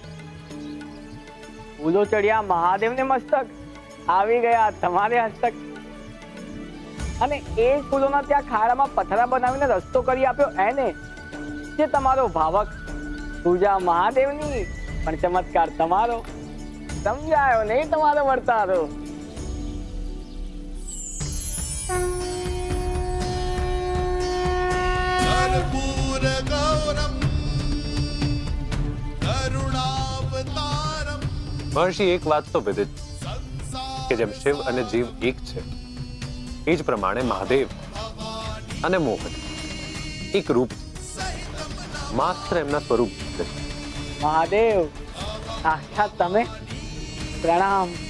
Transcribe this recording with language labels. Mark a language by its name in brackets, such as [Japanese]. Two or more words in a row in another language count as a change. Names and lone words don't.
[Gujarati] ફૂલો ચડ્યા મહાદેવને મસ્તક, આવી ગયા તમારે હસ્તક. અને એ ફૂલોના ત્યાં ખાડામાં પથરા બનાવીને રસ્તો કરી આપ્યો એને, જે તમારો ભાવક. પૂજા મહાદેવની પણ ચમત્કાર તમારો. સમજાયો નહીં તમારો વર્તારો. [Sanskrit] कर्पूर गौरम करुणावतारम. [Gujarati] મહર્ષિ, એક વાત તો વિદિત કે જેમ શિવ અને જીવ એક છે, એ જ પ્રમાણે મહાદેવ અને મોહન એક રૂપ માત્ર એમના સ્વરૂપ છે. મહાદેવ સાક્ષાત તમે, પ્રણામ.